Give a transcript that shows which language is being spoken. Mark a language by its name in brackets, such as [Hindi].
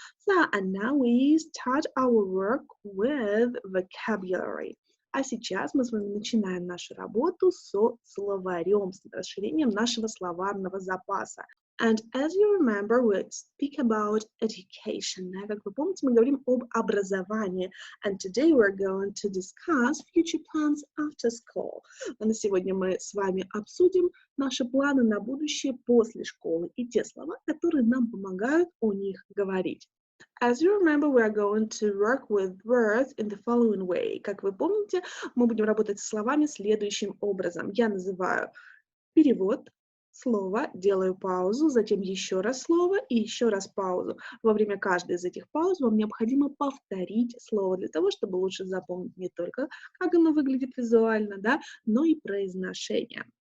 [English] So, and now we start our work with vocabulary. [Russian] А сейчас мы с вами начинаем нашу работу со словарем, с расширением нашего словарного запаса. [English] And as you remember, we speak about education. [Russian] Как вы помните, мы говорим об образовании. [English] And today we're going to discuss future plans after school. [Russian] На сегодня мы с вами обсудим наши планы на будущее после школы и те слова, которые нам помогают о них говорить. [English] As you remember, we are going to work with words in the following way. [Russian] Как вы помните, мы будем работать с словами следующим образом. Я называю перевод слова, делаю паузу, затем еще раз слово и еще раз паузу. Во время каждой из этих пауз вам необходимо повторить слово для того, чтобы лучше запомнить не только, как оно выглядит визуально, да, но и произношение.